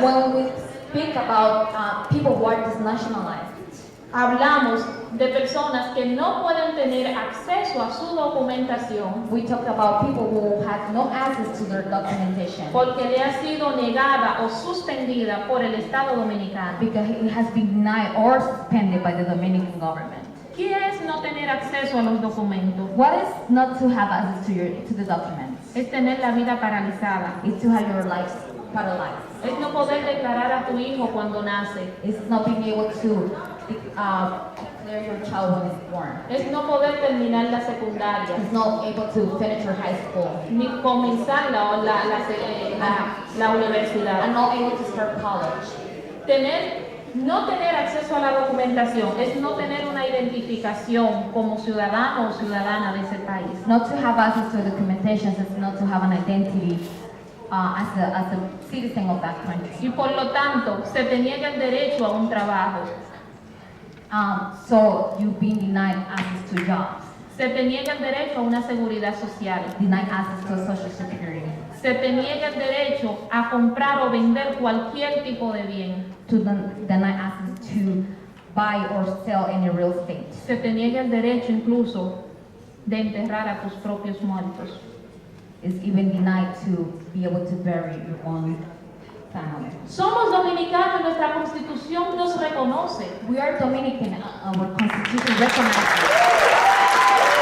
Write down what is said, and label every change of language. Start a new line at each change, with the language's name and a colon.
English: When we speak about people who are disnationalized,
Spanish: hablamos de personas que no pueden tener acceso a su documentación
English: we talk about people who have no access to their documentation
Spanish: porque le ha sido negada o suspendida por el Estado Dominicano.
English: because it has been denied or suspended by the Dominican government.
Spanish: ¿Qué es no tener acceso a los documentos?
English: What is not to have access to the documents?
Spanish: Es tener la vida paralizada.
English: It's to have your life paralyzed.
Spanish: Es no poder declarar a tu hijo cuando nace.
English: It's not being able to declare your child when it's born.
Spanish: Es no poder terminar la secundaria,
English: It's not able to finish your high school.
Spanish: ni comenzar la universidad.
English: And not able to start college.
Spanish: Tener No tener acceso a la documentación es no tener una identificación como ciudadano o ciudadana de ese país.
English: Not to have access to documentation is not to have an identity as a citizen of that country.
Spanish: Y por lo tanto, se te niega el derecho a un trabajo,
English: So you've been denied access to jobs,
Spanish: se te niega el derecho a una seguridad social,
English: denied access to social security,
Spanish: se te niega el derecho a comprar o vender cualquier tipo de bien,
English: to deny access to buy or sell any real estate.
Spanish: se te niega el derecho incluso de enterrar a tus propios muertos.
English: Is even denied to be able to bury your own family.
Spanish: Somos dominicanos y nuestra constitución nos reconoce.
English: We are Dominican, our constitution recognizes.